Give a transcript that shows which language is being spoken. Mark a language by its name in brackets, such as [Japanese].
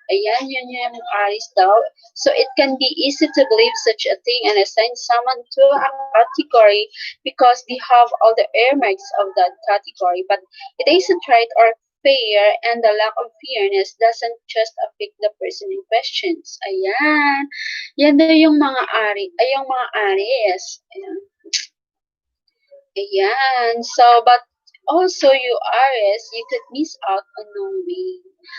[Filipino] Ayan, yun yung Aries daw. [English] So it can be easy to believe such a thing and assign someone to a category because they have all the earmarks of that category. But it isn't right or fair, and the lack of fairness doesn't just affect the person in questions. Ayan. [Filipino] Yan daw yung mga yung mga Aries. Ayan. Ayan. [English] So, but also you Aries, you could miss out on knowing.